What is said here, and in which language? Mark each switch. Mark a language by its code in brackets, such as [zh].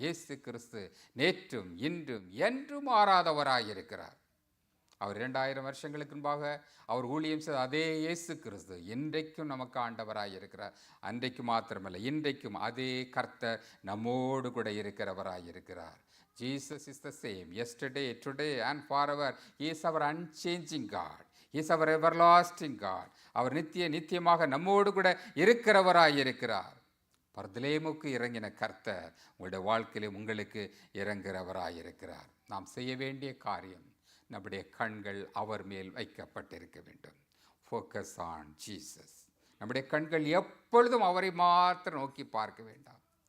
[ta] இயேசு கிறிஸ்து நேற்றும் இன்றும் என்றும் மாறாதவராயிருக்கிறார். அவர் 2000 வருஷங்களுக்கு முன்பாக அவர் ஊழியம் செய்த அதே இயேசு கிறிஸ்து இன்றைக்கும் நமக்கு ஆண்டவராயிருக்கிறார். அன்றைக்கு மாத்திரமல்ல, இன்றைக்கும் அதே கர்த்தர் நம்மோடு கூட இருக்கிறவராயிருக்கிறார். [en] Jesus is the same yesterday, today and forever. He is our unchanging God. He is our everlasting God. [ta] அவர் நித்தியமாக நம்மோடு கூட இருக்கிறவராயிருக்கிறார். பர்தலேமுக்கு இறங்கின கர்த்தர் உங்களுடைய வாழ்க்கையிலும் உங்களுக்கு இறங்குகிறவராயிருக்கிறார். நாம் செய்ய வேண்டிய காரியம், நம்முடைய கண்கள் அவர் மேல் வைக்கப்பட்டிருக்க வேண்டும். [en] Focus on Jesus. [ta] நம்முடைய கண்கள் எப்பொழுதும் அவரை மாத்திரம் நோக்கி பார்க்க வேண்டாம்.